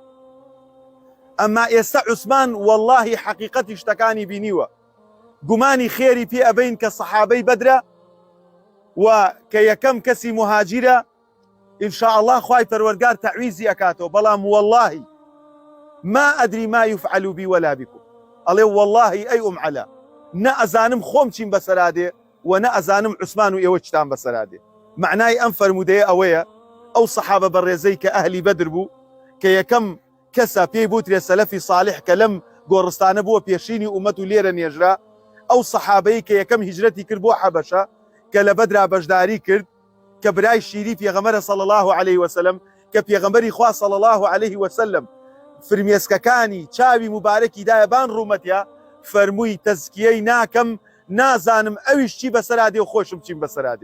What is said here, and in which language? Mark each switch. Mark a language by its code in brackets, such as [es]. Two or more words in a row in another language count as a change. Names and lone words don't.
[ckb] ئەمما ئێستا عوسمان واللهی حەقیقەتی شتەکانی بینیوە، گومانی خێری پێ ئەبین کە سەحابەی بەدرە و کە یەکەم کەسی مهاجرە، [ar] ئینشاء الله [ckb] خوای پەروەردگار تەعویزی ئەکاتەوە، بەڵام واللهی [ar] ما ئەدری ما یفعل بی ولا بکم. [ckb] ئەڵێ واللهی ئەی علا، نە ئەزانم خۆم چیم بەسەرادێ و نە ئەزانم عوسمان و ئێوە چتان بەسەرادێ. معنای ئەم فەرمودەیە ئەوەیە ئەو سەحابە بەڕێزەی کە ئەهلی بەدر بوو، کە یەکەم کەسە پێی بوترێ سەلەفی صالح کە لەم گۆڕستانە بووە پێشینی ئومەت و لێرە نێژرا، ئەو سەحابەی کە یەکەم هیجرەتی کرد بۆ حەبەشە، کە لە بەدرا بەشداری کرد، کە برای شیری پێغەمبەرە [ar] صلی الله عليه وسلم، [ckb] کە پێغەمبەری خوا [ar] صلی الله عليه وسلم [ckb] فرمێسکەکانی چاوی مبارەکی دایە بان ڕوومەتیا، فەرمووی تەزکیەی ناکەم، نازانم ئەویش چی بەسەرادێ و خۆشم چیم بەسەرادێ.